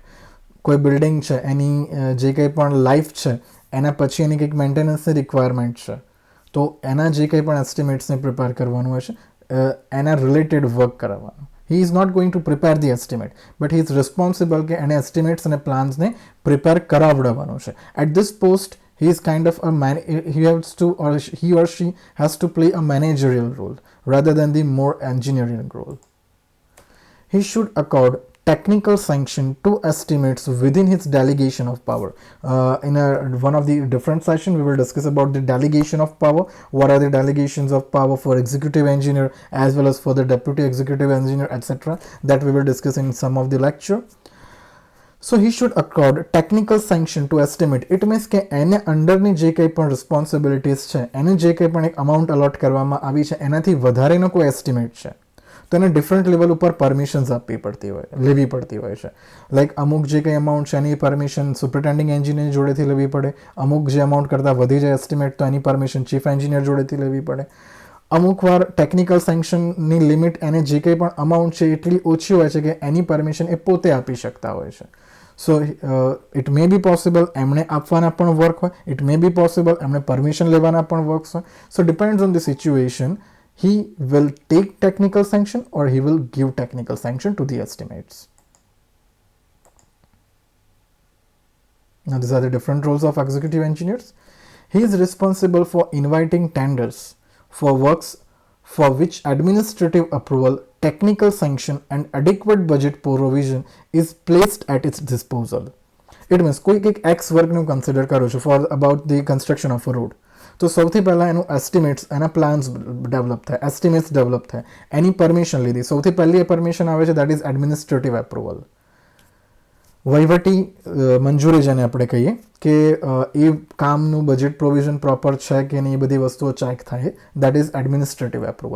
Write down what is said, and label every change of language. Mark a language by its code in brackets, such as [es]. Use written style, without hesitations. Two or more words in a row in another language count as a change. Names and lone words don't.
[gu] કોઈ બિલ્ડિંગ છે એની જે કંઈ પણ લાઈફ છે એના પછી એની કંઈક મેન્ટેનન્સની રિક્વાયરમેન્ટ છે, તો એના જે કંઈ પણ એસ્ટિમેટ્સને પ્રિપેર કરવાનું હોય છે, એના રિલેટેડ વર્ક કરાવવાનું. [en] he is not going to prepare the estimate, but he is responsible [gu] કે એને એસ્ટિમેટ્સ અને પ્લાન્સને પ્રિપેર કરાવડાવવાનું છે. [en] at this post he is kind of a man, he has to, or he or she has to play a managerial role rather than the more engineering role. He should accord technical sanction to estimates within his delegation of power. One of the different sessions we will discuss about the delegation of power. What are the delegations of power for executive engineer as well as for the deputy executive engineer, etc. That we will discuss in some of the lecture. So he should accord technical sanction to estimate. It means [gu] કે એને અંડરની જે કંઈ પણ રિસ્પોન્સિબિલિટીઝ છે, એને જે કંઈ પણ એક અમાઉન્ટ અલોટ કરવામાં આવી છે એનાથી વધારેનો કોઈ એસ્ટિમેટ છે, તો એને ડિફરન્ટ લેવલ ઉપર પરમિશન્સ લેવી પડતી હોય છે. લાઈક અમુક જે કંઈ અમાઉન્ટ છે એની પરમિશન સુપરિન્ટેન્ડિંગ એન્જિનિયર જોડેથી લેવી પડે, અમુક જે અમાઉન્ટ કરતાં વધી જાય એસ્ટિમેટ તો એની પરમિશન ચીફ એન્જિનિયર જોડેથી લેવી પડે. અમુક વાર ટેકનિકલ સેન્ક્શનની લિમિટ એને જે કંઈ પણ અમાઉન્ટ છે એટલી ઓછી હોય છે કે એની પરમિશન એ પોતે આપી શકતા હોય છે. [en] so it may be possible [gu] એમણે આપવાના પણ વર્ક હોય, [en] it may be possible [gu] એમણે પરમિશન લેવાના પણ વર્ક્સ હોય. [en] so depends on the situation, he will take technical sanction or he will give technical sanction to the estimates. Now these are the different roles of executive engineers. He is responsible for inviting tenders for works for which administrative approval, technical sanction and adequate budget provision is placed at its disposal. It means [gu] કોઈ એક X વર્કનું કન્સિડર કરું છું [en] for about the construction of a road, [gu] તો સૌથી પહેલાં એનું એસ્ટિમેટ્સ, એના પ્લાન્સ ડેવલપ થાય, એસ્ટિમેટ્સ ડેવલપ થાય, એની પરમિશન લીધી. સૌથી પહેલી એ પરમિશન આવે છે, [en] that is administrative approval, [gu] વહીવટી મંજૂરી જેને આપણે કહીએ, કે એ કામનું બજેટ પ્રોવિઝન પ્રોપર છે કે નહીં, એ બધી વસ્તુઓ ચેક થાય, [en] that is administrative approval.